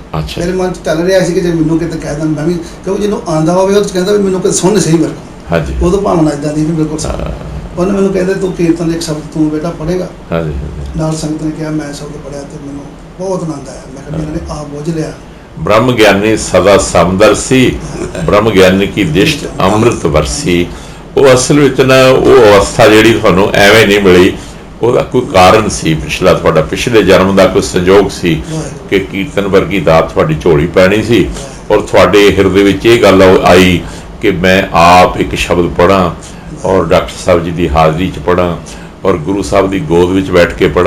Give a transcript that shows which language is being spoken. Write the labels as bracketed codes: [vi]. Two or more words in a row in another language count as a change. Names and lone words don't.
[pa] ਅੱਛਾ ਮੇਰੇ ਮਨ 'ਚ ਚੱਲ ਰਿਹਾ ਸੀ ਕਿ ਜੇ ਮੈਨੂੰ ਕਿਤੇ ਕਹਿ ਦੇਣ ਮੈਂ ਵੀ, ਕਿਉਂਕਿ ਜਿਹਨੂੰ ਆਂਦਾ ਹੋਵੇ ਉਹ ਕਹਿੰਦਾ ਵੀ ਮੈਨੂੰ ਕਿਤੇ ਸੁਣ ਸਹੀ ਮੇਰੇ ਕੋਲ, ਹਾਂਜੀ ਉਦੋਂ ਭਾਵਨਾ ਇਦਾਂ ਦੀ ਵੀ ਬਿਲਕੁਲ ਸਹੀ। ਉਹਨੇ ਮੈਨੂੰ ਕਹਿੰਦੇ ਤੂੰ ਕੀਰਤਨ ਦੇ ਇੱਕ ਸ਼ਬਦ ਤੂੰ ਬੇਟਾ ਪੜ੍ਹੇਗਾ। ਹਾਂਜੀ ਹਾਂਜੀ। ਨਾਲ ਸੰਗਤ ਨੇ ਕਿਹਾ, ਮੈਂ ਸ਼ਬਦ ਪੜ੍ਹਿਆ ਤੇ ਮੈਨੂੰ ਬਹੁਤ ਆਨੰਦ ਆਇਆ। ਮੈਂ ਕਿਹਾ ਇਹਨਾਂ ਨੇ ਆਪ ਬੁੱਝ ਲਿਆ। ਬ੍ਰਹਮ ਗਿਆਨੀ ਸਦਾ ਸਮਦਰਸ਼ੀ, ਬ੍ਰਹਮ ਗਿਆਨੀ ਕੀ ਦਿਸ਼ਟ ਅੰਮ੍ਰਿਤ ਵਰਸੀ। ਉਹ ਅਸਲ ਵਿੱਚ ਨਾ ਉਹ ਅਵਸਥਾ ਜਿਹੜੀ ਤੁਹਾਨੂੰ ਐਵੇਂ ਨਹੀਂ ਮਿਲੀ, ਉਹਦਾ ਕੋਈ ਕਾਰਨ ਸੀ ਪਿਛਲਾ, ਤੁਹਾਡਾ ਪਿਛਲੇ ਜਨਮ ਦਾ ਕੋਈ ਸੰਜੋਗ ਸੀ ਕਿ ਕੀਰਤਨ ਵਰਗੀ ਦਾਤ ਤੁਹਾਡੀ ਝੋਲੀ ਪੈਣੀ ਸੀ ਔਰ ਤੁਹਾਡੇ ਹਿਰਦੇ ਵਿੱਚ ਇਹ ਗੱਲ ਆਈ ਕਿ ਮੈਂ ਆਪ ਇੱਕ ਸ਼ਬਦ ਪੜ੍ਹਾਂ ਔਰ ਡਾਕਟਰ ਸਾਹਿਬ ਜੀ ਦੀ ਹਾਜ਼ਰੀ 'ਚ ਪੜ੍ਹਾਂ ਔਰ ਗੁਰੂ ਸਾਹਿਬ ਦੀ ਗੋਦ ਵਿੱਚ ਬੈਠ ਕੇ ਪੜ੍ਹਾਂ।